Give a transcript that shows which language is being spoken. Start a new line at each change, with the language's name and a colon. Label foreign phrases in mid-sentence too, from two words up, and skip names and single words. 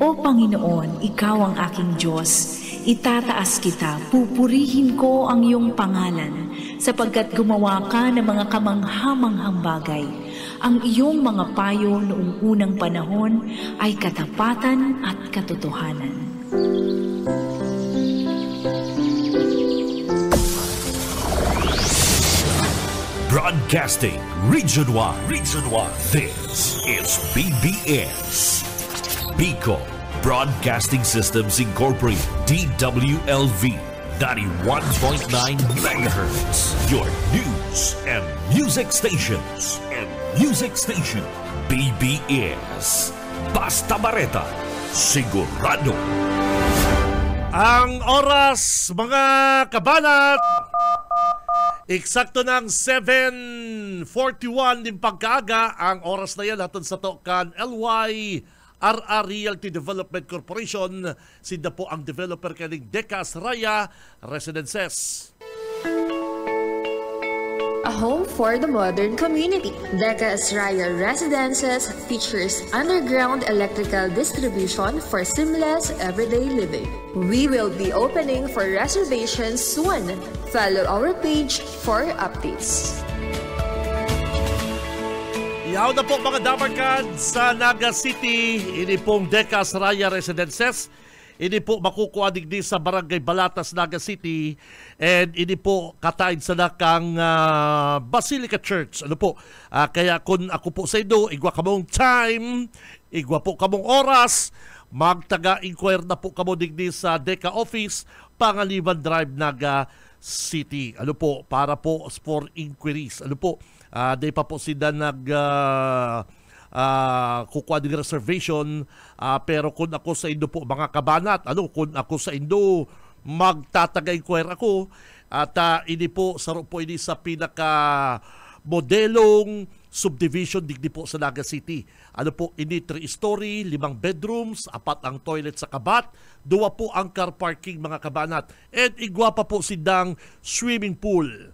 Filipino: O Panginoon, Ikaw ang aking Diyos, itataas kita, pupurihin ko ang iyong pangalan, sapagkat gumawa ka ng mga kamanghamanghang bagay. Ang iyong mga payo noong unang panahon ay katapatan at katotohanan.
English: Broadcasting Region 1. This is BBS. Bicol Broadcasting Systems Incorporated. DWLV 91.9 MHz. Your news and music stations.
Bikol: BBS. Basta Bareta. Sigurado. Ang oras, mga kabanat, eksakto ng 7:41 din pagkaaga. Ang oras na yan hatod sa Tokan LY RR Realty Development Corporation. Sinda po ang developer kaning Decas Raya Residences.
English: A home for the modern community. Decas Raya Residences features underground electrical distribution for seamless everyday living. We will be opening for reservations soon. Follow our page for updates.
Bikol: Ihaw na po mga damarkad sa Naga City. Ini pong Decas Raya Residences. Ini po makukuha digdi sa Barangay Balatas, Naga City. And ini po kataid sa nakang Basilica Church. Ano po? Kaya kung ako po sa inyo, igwa kamong time, igwa po kamong oras, magtaga-inquire na po kamo digdi sa Deca Office, Pangaliban Drive, Naga City. Ano po? Para po
English: for inquiries.
Bikol: Ano po? Di pa po sila kukuha din reservation, pero kung ako sa Indo po mga kabanat, kung ako sa Indo magtataga-inquire ako, at ini po saro po ini sa pinaka modelong subdivision digdi po sa Naga City. Ano po, ini 3-story, 5 bedrooms, 4 ang toilet sa kabat, 2 po ang
English: car parking
Bikol: mga kabanat, and igwa pa po sidang
English: swimming pool.